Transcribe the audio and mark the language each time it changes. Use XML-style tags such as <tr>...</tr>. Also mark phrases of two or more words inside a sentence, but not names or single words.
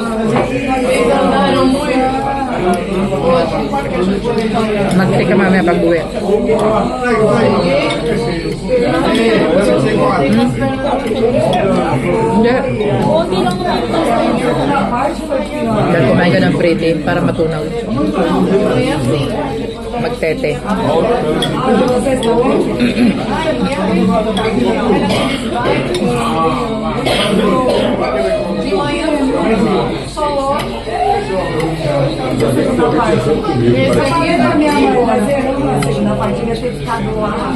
<tl>Magte ka mamaya pag-uwi. Hindi. Konti lang naman. Dahil kumain ka ng pretty para matunaw. Magtete.</tl> <pt>Esse aqui é da minha mãe, mas eu não sei, na parte devia ter ficado lá.</pt>